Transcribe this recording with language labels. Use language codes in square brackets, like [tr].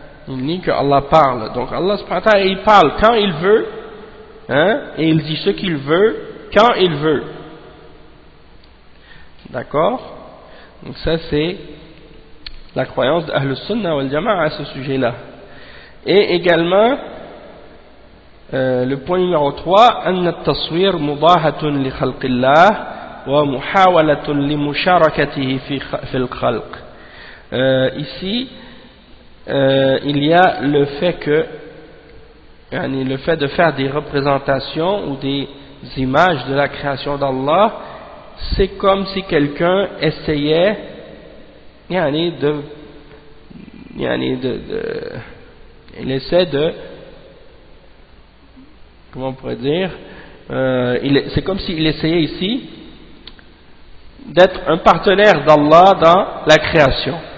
[fr] Ils nient que Allah parle. Donc Allah subhanahu wa ta'ala il parle quand il veut, hein? Et il dit ce qu'il veut quand il veut. D'accord? Donc ça c'est la croyance d'Ahl Sunnah wal Jama'a à ce sujet-là. Et également le point numéro 3, [ar] أن التصوير مباحة لخلق الله ومحاولة لمشاركته في الخلق. [fr] Ici, il y a le fait de faire des représentations ou des images de la création d'Allah, c'est comme si quelqu'un essayait il essaie de, comment on pourrait dire, c'est comme s'il essayait ici d'être un partenaire d'Allah dans la création.